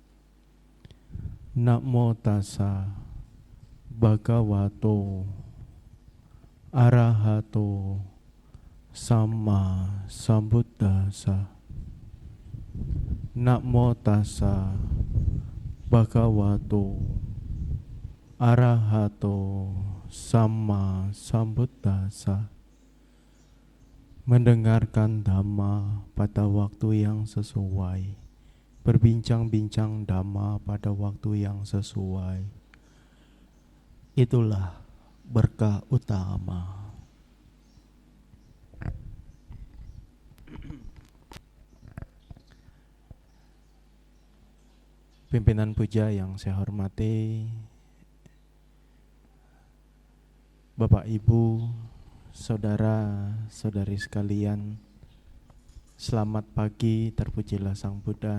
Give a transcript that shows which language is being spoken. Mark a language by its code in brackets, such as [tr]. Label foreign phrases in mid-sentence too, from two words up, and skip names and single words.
[pi] Namo tassa Bhagavato Arahato Sama Sambuddhassa. Namo tassa Bhagavato Arahato Sama Sambuddhassa. [id] Mendengarkan Dhamma pada waktu yang sesuai, berbincang-bincang Dhamma pada waktu yang sesuai, itulah berkah utama. Pimpinan puja yang saya hormati, Bapak Ibu, saudara-saudari sekalian, selamat pagi, terpujilah Sang Buddha.